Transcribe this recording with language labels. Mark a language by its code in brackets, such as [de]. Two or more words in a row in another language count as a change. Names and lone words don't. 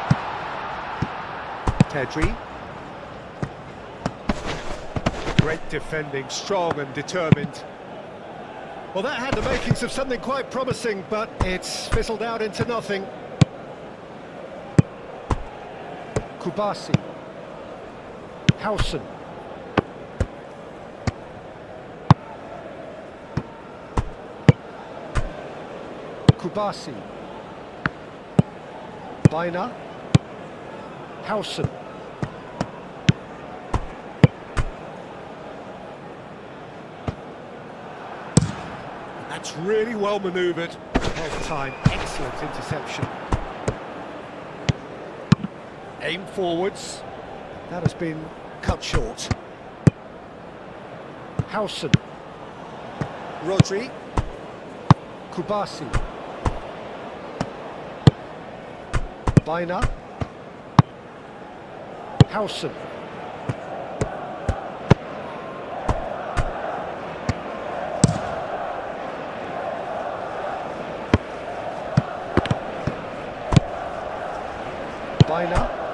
[en] Pedri. Great defending, strong and determined. Well, that had the makings of something quite promising, but it's fizzled out into nothing. Kubasi. Howson. Kubasi. Baina. Howson. That's really well manoeuvred. Held time, excellent interception. Aim forwards. That has been cut short. Howson. Rodri. Kubasi. Baina. Howson. Baina.